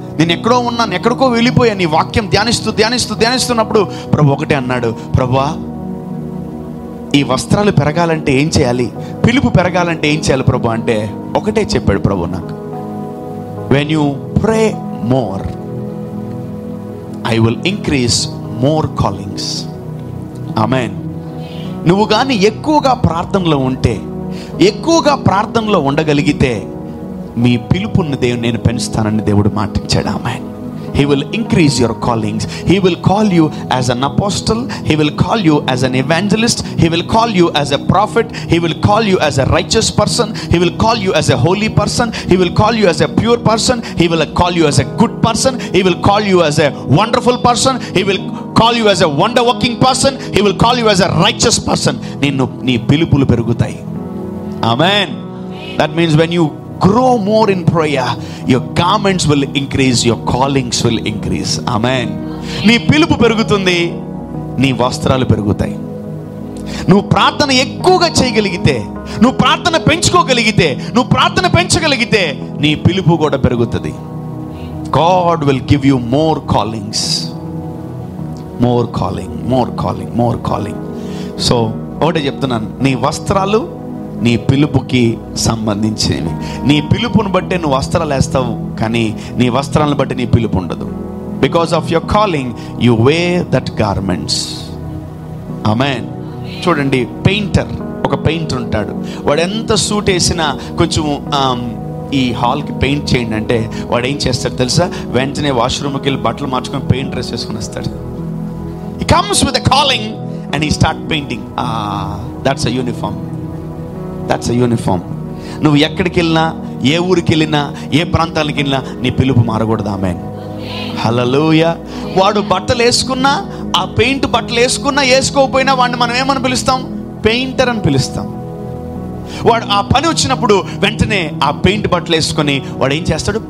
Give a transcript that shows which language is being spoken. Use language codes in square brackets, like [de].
[te] నేను ఎక్కడో ఉన్నాను, ఎక్కడికో వెళ్ళిపోయాను. ఈ వాక్యం ధ్యానిస్తున్నప్పుడు ప్రభు ఒకటే అన్నాడు, ప్రభువా ఈ వస్త్రాలు పెరగాలంటే ఏం చేయాలి, పిలుపు పెరగాలంటే ఏం చేయాలి ప్రభు అంటే ఒకటే చెప్పాడు ప్రభు నాకు, [en] When you pray more I will increase more callings. [te] ఆమేన్. నువ్వు కానీ ఎక్కువగా ప్రార్థనలో ఉంటే, ఎక్కువగా ప్రార్థనలో ఉండగలిగితే మీ పిలుపుని దేవుడు నేను పెంచుతానని దేవుడు మాటించాడు. ఆమేన్. [en] He will increase your callings. He will call you as an apostle. He will call you as an evangelist. He will call you as a prophet. He will call you as a righteous person. He will call you as a holy person. He will call you as a pure person. He will call you as a good person. He will call you as a wonderful person. He will call you as a wonder working person. He will call you as a righteous person. [te] నీ పిలుపులు పెరుగుతాయి. [en] Amen. That means when you grow more in prayer, your garments will increase, your callings will increase. Amen. [te] నీ పిలుపు పెరుగుతుంది, నీ వస్త్రాలు పెరుగుతాయి. నువ్వు ప్రార్థన ఎక్కువగా చేయగలిగితే, నువ్వు ప్రార్థన పెంచుకోగలిగితే, నువ్వు ప్రార్థన పెంచగలిగితే నీ పిలుపు కూడా పెరుగుతుంది. [en] God will give you more callings. More calling, more calling, more calling. [te] So ఒకటే చెప్తున్నాను, నీ వస్త్రాలు నీ పిలుపుకి సంబంధించినవి. నీ పిలుపును బట్టే నువ్వు వస్త్రాలు వేస్తావు, కానీ నీ వస్త్రాలను బట్టి నీ పిలుపు ఉండదు. [en] Because of your calling you wear that garments. Amen. [te] చూడండి, పెయింటర్, ఒక పెయింటర్ ఉంటాడు. వాడు ఎంత సూట్ వేసినా కొంచెం ఈ హాల్కి పెయింట్ చేయండి అంటే వాడు ఏం చేస్తాడు తెలుసా? వెంటనే వాష్రూమ్కి వెళ్ళి బట్టలు మార్చుకొని పెయింట్ డ్రెస్ వేసుకొని వస్తాడు. [en] He comes with a calling and he start painting. That's a uniform. That's a uniform. [te] నువ్వు ఎక్కడికి వెళ్ళినా, ఏ ఊరికి వెళ్ళినా, ఏ ప్రాంతానికి వెళ్ళినా నీ పిలుపు మారకూడదు. ఆమేన్. హల్లెలూయా. వాడు బట్టలు వేసుకున్నా, ఆ పెయింట్ బట్టలు వేసుకున్నా వేసుకోకపోయినా వాడిని మనం ఏమని పిలుస్తాం? పెయింటర్ అని పిలుస్తాం. వాడు ఆ పని వచ్చినప్పుడు వెంటనే ఆ పెయింట్ బట్టలు వేసుకొని వాడు ఏం చేస్తాడు?